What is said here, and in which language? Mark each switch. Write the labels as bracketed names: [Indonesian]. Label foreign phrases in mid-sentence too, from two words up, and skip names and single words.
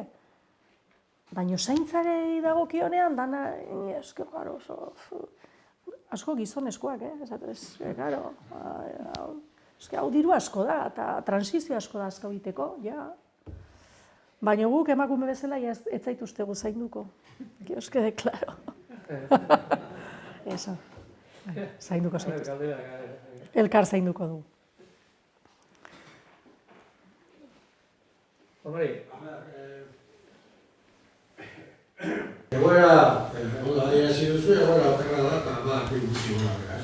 [Basque] Baina zaintzarei dagokionean, dana, asko gizonezkoak, hau diru asko da, eta transizio asko da asko egiteko, ja. Baina guk emakume bezala ez zaituztegu zainduko. [Spanish] Ez quede claro. Eso. [Basque] Zainduko zaituzte. Elkar zainduko du. Egoera, ondo adierazi duzu, egoera okerra da, eta badaki guzti gora beraz.